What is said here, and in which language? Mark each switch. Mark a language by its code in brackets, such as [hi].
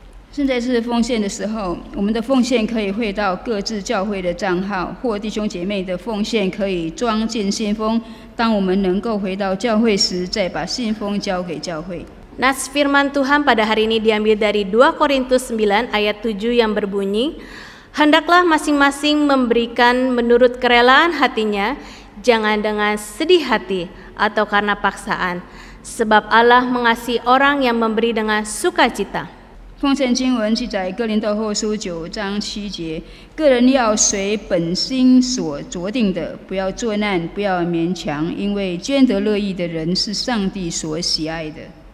[zh] 现在是奉献的时候，我们的奉献可以汇到各自教会的账号，或弟兄姐妹的奉献可以装进信封。当我们能够回到教会时，再把信封交给教会。 [id] Nas firman Tuhan pada hari ini diambil dari 2 Korintus 9 ayat 7 yang berbunyi, hendaklah masing-masing memberikan menurut kerelaan hatinya, jangan dengan sedih hati atau karena paksaan, sebab Allah mengasihi orang yang memberi dengan sukacita. [zh] 奉献经文记载哥林多后书9章7节，个人要随本心所酌定的，不要作难，不要勉强，因为捐得乐意的人是上帝所喜爱的。